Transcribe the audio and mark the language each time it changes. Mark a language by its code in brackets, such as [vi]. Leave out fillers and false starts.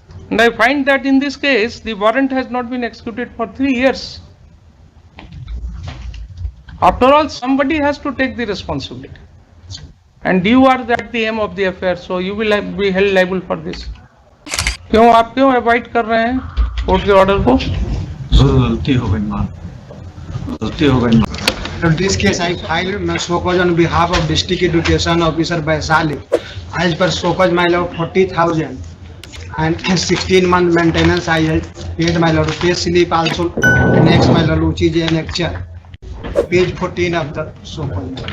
[en] And I find that in this case, the warrant has not been executed for 3 years. After all, somebody has to take the responsibility. And you are at the aim of the affair, so you will be held liable for this. [hi] क्यों आप क्यों avoid कर रहे हैं court के order को? गलती हो गई मां, गलती हो गई। [en] In this case, I filed show cause on behalf of District Education Officer Vaishali. As per show cause, my lord, 40,000 and 16-month maintenance I had paid, my lord. Pay slip also. Next, my lord, which is annexure. Page 14 of the show cause.